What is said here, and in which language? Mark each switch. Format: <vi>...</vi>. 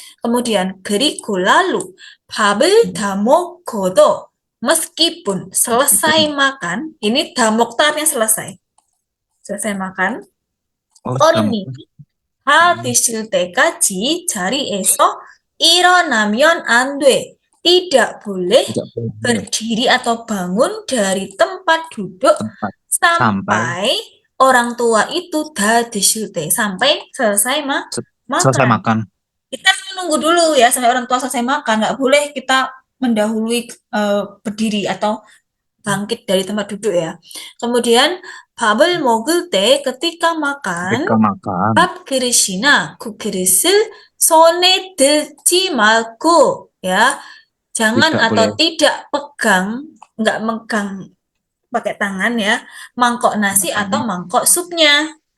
<id>Kemudian</id> <ko>그리고</ko> <id>lalu</id> <ko>밥을 다 먹고도</ko> <id>meskipun selesai makan, ini</id> <ko>다 먹다nya</ko> <id>selesai makan,</id> <ko>어른이 다 드실 때까지 자리에서 일어나면 안 돼.</ko> <id>Tidak boleh berdiri atau bangun dari tempat duduk sampai orang tua itu</id> <ko>다 드실 때,</ko> <id>sampai selesai selesai makan. Kita harus menunggu dulu ya sampai orang tua selesai makan. Nggak boleh kita mendahului berdiri atau bangkit dari tempat duduk ya. Kemudian</id> <ko>밥을 먹을 때</ko> <id>ketika makan</id> <ko>밥 그릇이나 국그릇을 손에 들지 말고 ya.</ko> <id>Jangan atau tidak pegang, nggak megang pakai tangan ya, mangkok nasi atau mangkok supnya.</id>